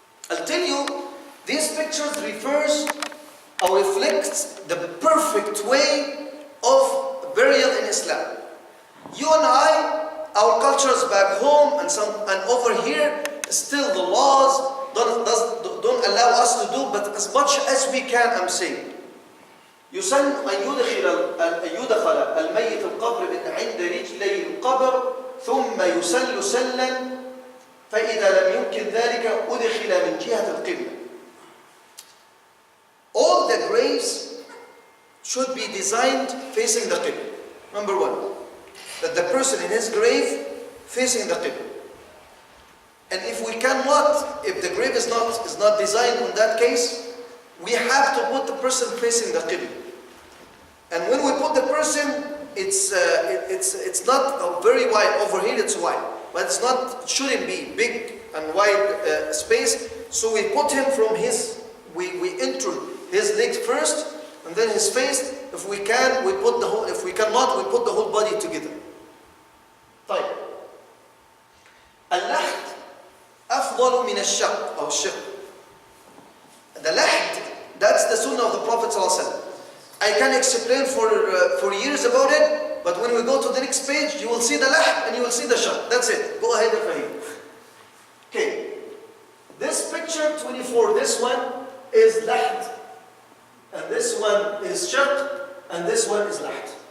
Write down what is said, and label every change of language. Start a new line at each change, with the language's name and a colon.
English: I'll tell you, these pictures refers or reflects the perfect way of burial in Islam. You and I, our cultures back home and over here, still the laws don't allow us to do, but as much as we can, I'm saying.
Arabic: يسن أن يدخل الميت القبر من عند رجلي القبر ثم يسل سلا فإذا لم يمكن ذلك أدخل من جهة القبلة.
English: All the graves should be designed facing the Qibla. Number 1, that the person in his grave facing the Qibla. And if the grave is not designed in that case, we have to put the person facing the Qibla. And when we put the person, it's not very wide. Over here it's wide, but it shouldn't be big and wide space. So we put him from we enter his legs first, and then his face. If we can, we put the whole. If we cannot, we put the whole body together.
Arabic: طيب. اللحد أفضل من الشق أو الشق.
English: The lahd, that's the sunnah of the Prophet ﷺ. I can explain for years about it, but when we go to the next page, you will see the lahd and you will see the shaq. That's it. Go ahead, Fahim. Okay. This picture 24, this one is lahd, and this one is shaq, and this one is lahd.